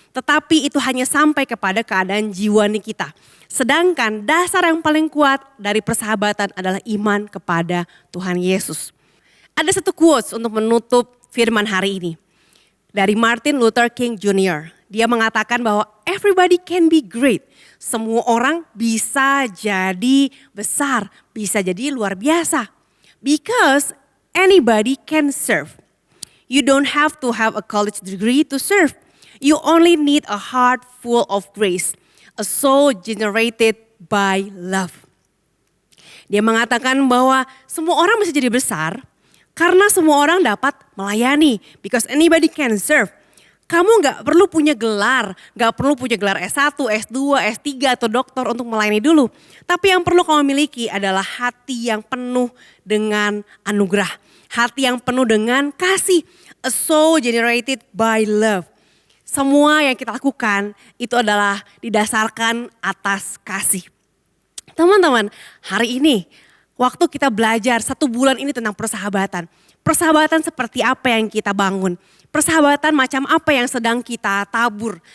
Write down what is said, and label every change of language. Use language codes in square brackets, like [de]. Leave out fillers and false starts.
[id] Tetapi itu hanya sampai kepada keadaan jiwani kita. Sedangkan dasar yang paling kuat dari persahabatan adalah iman kepada Tuhan Yesus. Ada satu quotes untuk menutup firman hari ini. Dari Martin Luther King Jr. Dia mengatakan bahwa [en] everybody can be great. [id] Semua orang bisa jadi besar, bisa jadi luar biasa. [en] Because anybody can serve. You don't have to have a college degree to serve. You only need a heart full of grace. A soul generated by love. [id] Dia mengatakan bahwa semua orang bisa jadi besar karena semua orang dapat melayani. [en] Because anybody can serve. [id] Kamu gak perlu punya gelar, gak perlu punya gelar S1, S2, S3 atau doktor untuk melayani dulu. Tapi yang perlu kamu miliki adalah hati yang penuh dengan anugerah. Hati yang penuh dengan kasih. [en] A soul generated by love. [id] Semua yang kita lakukan itu adalah didasarkan atas kasih. Teman-teman, hari ini waktu kita belajar 1 bulan ini tentang persahabatan. Persahabatan seperti apa yang kita bangun. Persahabatan macam apa yang sedang kita tabur.